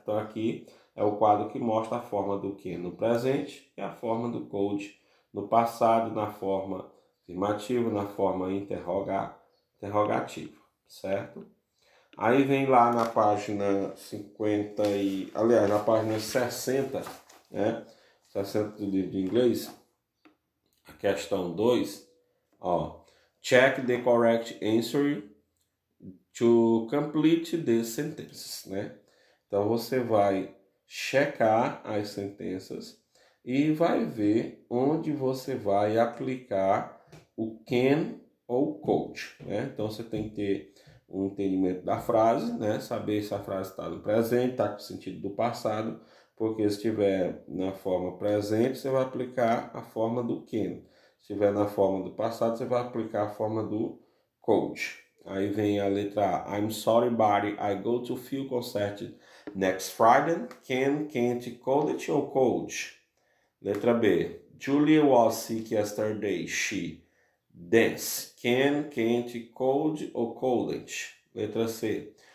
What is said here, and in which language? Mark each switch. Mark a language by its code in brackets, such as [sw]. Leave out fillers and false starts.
[pt] Então aqui é o quadro que mostra a forma do can no presente e a forma do code no passado, na forma afirmativa, na forma interrogativa, certo? Aí vem lá na página 50 aliás, na página 60, né? 60 do livro de inglês, a questão 2, ó. [en] Check the correct answer to complete the sentences, né? [pt] Então você vai checar as sentenças e vai ver onde você vai aplicar o can ou could, né? Então você tem que ter um entendimento da frase, né? Saber se a frase está no presente, está com o sentido do passado, porque se estiver na forma presente, você vai aplicar a forma do can. Se estiver na forma do passado, você vai aplicar a forma do could. Aí vem a letra A. [en] I'm sorry, buddy, I go to field concert next Friday. Can, can't, could it or could? [pt] Letra B. [en] Julia was sick yesterday. She dance. Can, can't, could or couldn't? [pt] Letra C.